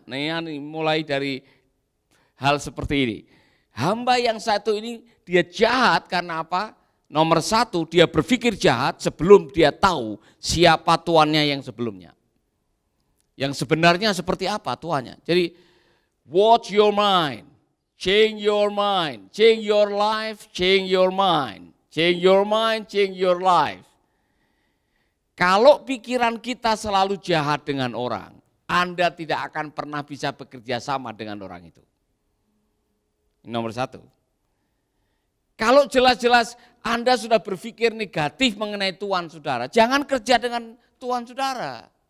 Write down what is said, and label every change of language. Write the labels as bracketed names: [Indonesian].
[Indonesian] Nah ini mulai dari hal seperti ini. Hamba yang satu ini dia jahat karena apa? Nomor 1 dia berpikir jahat sebelum dia tahu siapa tuannya yang sebelumnya. Yang sebenarnya seperti apa tuannya. Jadi [English] watch your mind, change your mind, change your life, change your mind, change your mind, change your life. [Indonesian] Kalau pikiran kita selalu jahat dengan orang, Anda tidak akan pernah bisa bekerja sama dengan orang itu. Ini nomor 1. Kalau jelas-jelas Anda sudah berpikir negatif mengenai Tuhan saudara, jangan kerja dengan Tuhan saudara.